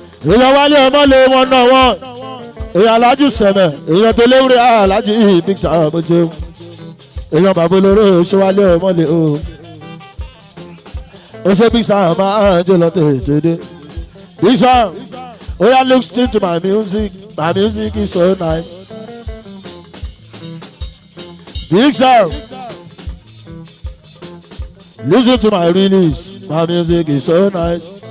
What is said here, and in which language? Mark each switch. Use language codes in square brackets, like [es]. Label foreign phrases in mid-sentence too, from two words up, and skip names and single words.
[yo] Èèyàn Wálé ọmọ lè wọ́n náà wọ́n. Èèyàn Alhaji Sẹ̀mẹ̀, èèyàn tó léwúrẹ́ Alhaji Big Sam, mo ṣe. Èèyàn bàbá olóró ṣe Wálé ọmọ lè o. Ó ṣe Big Sam, máa ń jẹ́ lọ tètè dé. [en] Big Sam, [yo] ó yá [en] listen to my music, my music is so nice. Big Sam, listen to my release, my music is so nice.